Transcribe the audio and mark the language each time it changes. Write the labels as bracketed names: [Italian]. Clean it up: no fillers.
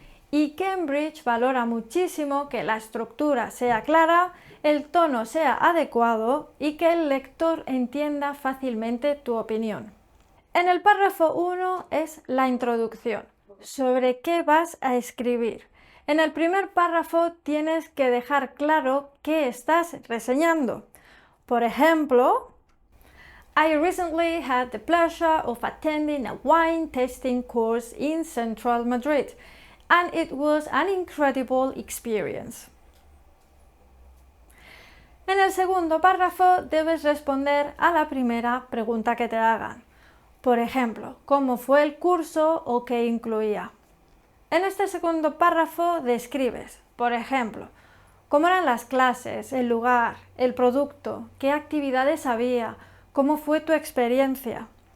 [Spanish] Y Cambridge valora muchísimo que la estructura sea clara, el tono sea adecuado y que el lector entienda fácilmente tu opinión. En el párrafo 1 es la introducción, sobre qué vas a escribir. En el primer párrafo tienes que dejar claro qué estás reseñando. Por ejemplo, [English] I recently had the pleasure of attending a wine tasting course in Central Madrid. And it was an incredible experience. [Spanish] En el segundo párrafo debes responder a la primera pregunta que te hagan. Por ejemplo, ¿cómo fue el curso o qué incluía? En este segundo párrafo describes, por ejemplo, cómo eran las clases, el lugar, el producto, qué actividades había, cómo fue tu experiencia.